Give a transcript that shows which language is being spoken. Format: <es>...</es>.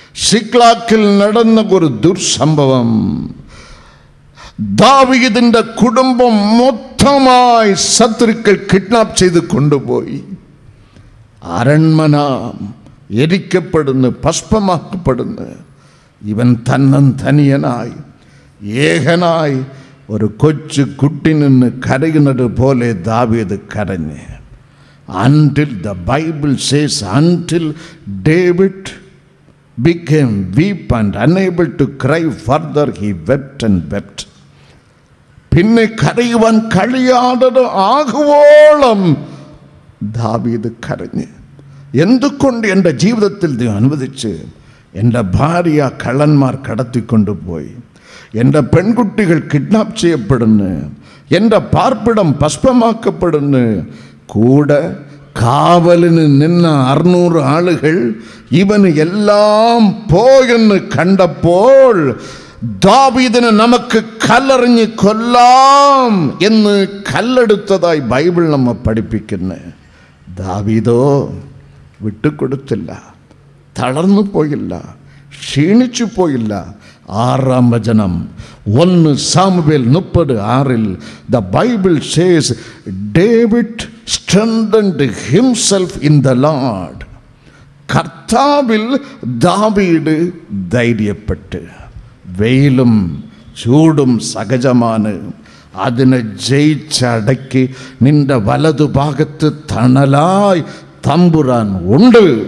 <ml>സിക്ലാക്കിൽ നടന്ന ഒരു ദുർസംഭവം. ദാവീദിന്റെ കുടുംബം മൊത്തമായി ശത്രുക്കൾ കിഡ്നാപ്പ് ചെയ്ത് കൊണ്ടുപോയി. അരൺമന എരിക്കപ്പെടുന്നു, ഭസ്മമാക്കപ്പെടുന്നു. ഇവൻ തനിയനായി ഏകനായി ഒരു കൊച്ചു കുട്ടി നിന്ന് കരയുന്നത് പോലെ ദാവീദ് കരഞ്ഞ്.</ml> <en>until the Bible says until David became weak and unable to cry further, he wept and wept.</en> <ml>പിന്നെ കരയുവാൻ കഴിയാതെ ആകുവോളം ദാവീദ് കരഞ്ഞ്. എന്തുകൊണ്ട് എൻ്റെ ജീവിതത്തിൽ ദൈവം അനുവദിച്ച്? എൻ്റെ ഭാര്യ കള്ളന്മാർ കടത്തിക്കൊണ്ടുപോയി, എൻ്റെ പെൺകുട്ടികൾ കിഡ്നാപ്പ് ചെയ്യപ്പെടുന്നു, എൻ്റെ പാർപ്പിടം ഭസ്മമാക്കപ്പെടുന്നു. കൂടെ കാവലിന് നിന്ന 600 ആളുകൾ ഇവന് എല്ലാം പോയെന്ന് കണ്ടപ്പോൾ ദാവീദിനെ നമുക്ക് കല്ലെറിഞ്ഞ് കൊല്ലാം എന്ന് കല്ലെടുത്തതായി ബൈബിൾ നമ്മെ പഠിപ്പിക്കുന്നു. ദാവീദോ വിട്ടുകൊടുത്തില്ല, തളർന്നു പോയില്ല, ക്ഷീണിച്ചു പോയില്ല. 6-ാം വചനം 1 Samuel 30:6</ml> <en>the Bible says David strengthened himself in the Lord.</en> <ml>കർത്താവിൽ ദാവീദ് ധൈര്യപ്പെട്ട്. വെയിലും ചൂടും സഹജമാണ്, അതിനെ ജയിച്ചടക്കി നിന്റെ വലതുഭാഗത്ത് തണലായി തമ്പുരാൻ ഉണ്ട്.</ml>